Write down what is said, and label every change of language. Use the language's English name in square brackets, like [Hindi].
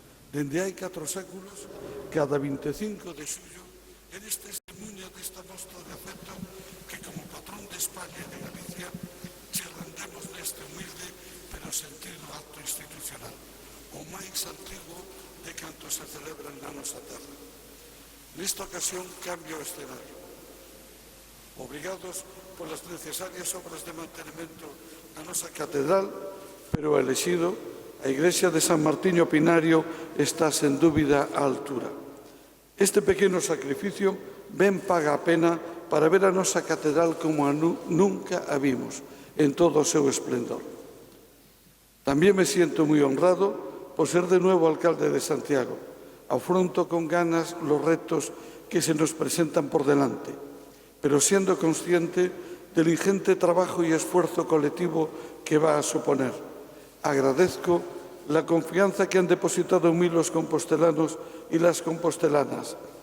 [Galician] Dende hai 4 séculos, cada 25 de xullo, eres testemunha desta mostra de afecto que como patrón de España e de Galicia che rendemos neste humilde pero sentido acto institucional, o máis antigo de cantos se celebran na nosa terra. Nesta ocasión cambia o escenario. Obrigados polas necesarias obras de mantenimento da nosa catedral, pero elexido, a Iglesia de San Martiño Pinario está sen dúbida á altura. Este pequeno sacrificio ben paga a pena para ver a nosa catedral como nunca a vimos, en todo o seu esplendor. Tamén [Spanish] me siento [Galician] moi honrado por ser [Spanish] de nuevo [Galician] alcalde de Santiago. [Spanish] Afronto con ganas los retos que se nos presentan por delante, pero siendo consciente del ingente trabajo y esfuerzo colectivo que va a suponer. Agradezco la confianza que han depositado en mí los compostelanos y las compostelanas.